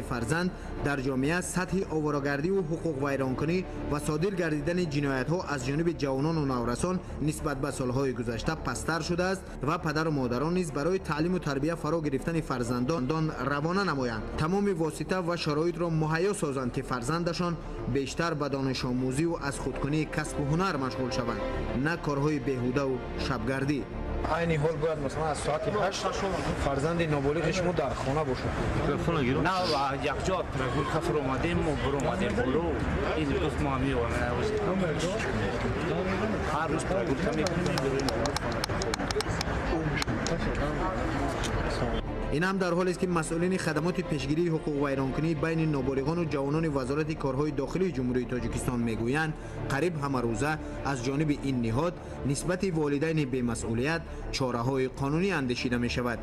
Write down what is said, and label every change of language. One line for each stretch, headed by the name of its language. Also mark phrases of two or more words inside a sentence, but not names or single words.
Tajik: фарзанд дар ҷомеа сатҳи оварогардиву ҳуқуқвайронкунӣ ва содир гардидани ҷиноятҳо аз ҷониби ҷавонону наврасон нисбат ба солҳои гузашта пасттар шудааст ва падару модарон низ барои таълиму тарбия фаро гирифтани фарзандон равона намоянд, тамоми восита ва шароитро муҳайё созанд ки фарзандашон бештар ба донишомӯзиву аз худкунии касбу ҳунар машғул шаванд, на корҳои беҳудаву шабгардӣ. айни ҳол бояд масалан аз соати 8 фарзанди ноболиғи шумо дар хона бошад.
Persian: نه یکجا ترافیک کفر اومدیم و برو اومدیم برو این روز ما هم هر روز ترافیک میکنیم
Tajik: ин ҳам дар ҳолест ки масъулини хадамоти пешгирии ҳуқуқвайронкунӣ байни ноболиғону ҷавонони вазорати корҳои дохилии ҷумҳурии Тоҷикистон мегӯянд, қариб ҳамарӯза аз ҷониби ин ниҳод нисбати волидайни бемасъулият чораҳои қонунӣ андешида мешавад.